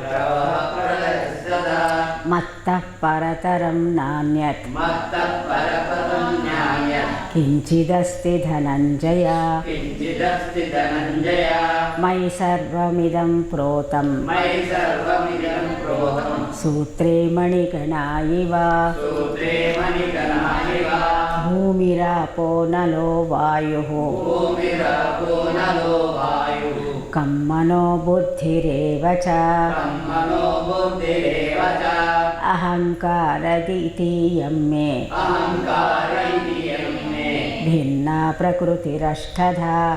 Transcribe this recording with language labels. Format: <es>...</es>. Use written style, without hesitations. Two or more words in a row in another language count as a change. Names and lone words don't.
<sa>मत्तः परतरं नान्यत् किञ्चिदस्ति धनञ्जय। मयि सर्वमिदं प्रोतं सूत्रे मणिगणा इव। భూమిరాపో నలో వాయుః కం మనో బుద్ధిరేవ చ అహంకారదితీయం మే భిన్నా ప్రకృతిరష్టధా</sa>